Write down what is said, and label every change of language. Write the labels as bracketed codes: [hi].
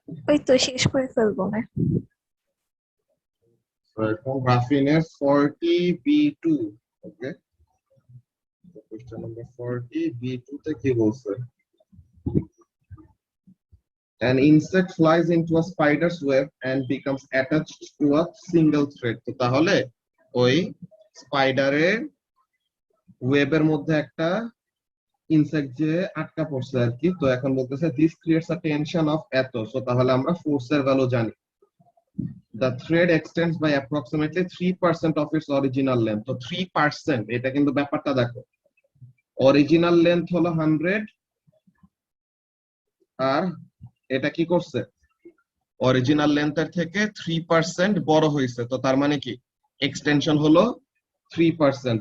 [bn] ওই তো শেষ করে ফেলবো না। তো এখন রাফিনের 40B2, ওকে, কোশ্চেন নাম্বার 40B2 তে কি বলছে? [en] An insect flies into a spider's web and becomes attached to a single thread. [bn] তো তাহলে ওই স্পাইডারের ওয়েবের মধ্যে একটা ইনসেক্ট যে আটকা পড়ছে আর কি। তো এখন বলতেছে [en] this creates a tension of [bn] এত। সো তাহলে আমরা ফোর্সের ভ্যালু জানি। [en] The thread extends by approximately 3% of its original length. [bn] তো 3%, এটা কিন্তু ব্যাপারটা দেখো, অরিজিনাল লেন্থ হলো 100 আর এটা কি করছে, অরিজিনাল লেন্থের থেকে 3% বড় হয়েছে। তো তার মানে কি এক্সটেনশন হলো 3%।